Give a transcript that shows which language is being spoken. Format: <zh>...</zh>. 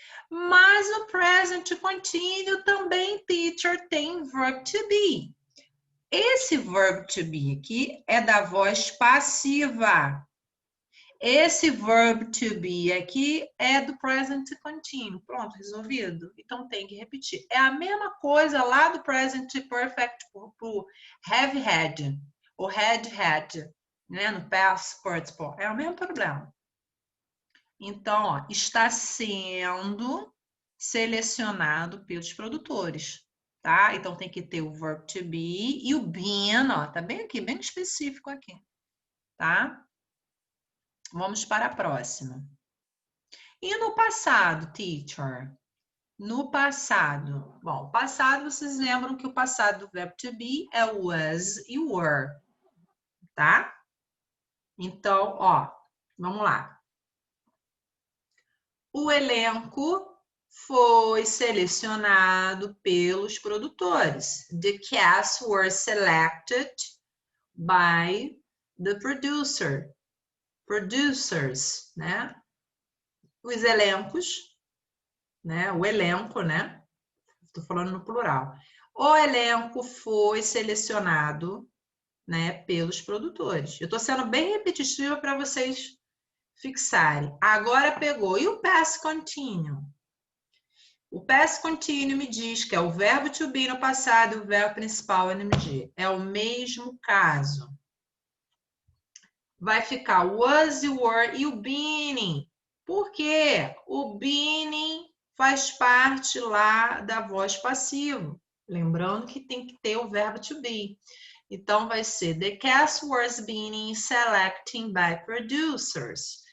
<pt>Mas no present continuo também, teacher, tem verb to be. Esse verb to be aqui é da voz passiva. Esse verb to be aqui é do present continuo. Pronto, resolvido? Então tem que repetir. É a mesma coisa lá do present perfect pro have had ou had, né? No past participle. É o mesmo problema. Então, ó, está sendo selecionado pelos produtores, tá? Então tem que ter o verb to be e o been, ó, tá bem aqui, bem específico aqui, tá? Vamos para a próxima. E no passado, teacher? No passado. Bom, passado, vocês lembram que o passado do verbo to be é was e were, tá? Então, ó, vamos lá. O elenco foi selecionado pelos produtores.</pt> <en>The cast were selected by the producers, né?</en> <pt>Os elencos, né? O elenco, né? Estou falando no plural. O elenco foi selecionado, né, pelos produtores. Eu estou sendo bem repetitiva para vocês fixarem. Agora pegou. E o past continuo? O past continuous me diz que é o verbo to be no passado e o verbo principal NG. É o mesmo caso. Vai ficar was, you were e o been. Por quê? O been faz parte lá da voz passiva. Lembrando que tem que ter o verbo to be. Então, vai ser</pt> <en>the cast was being selected by producers.</en>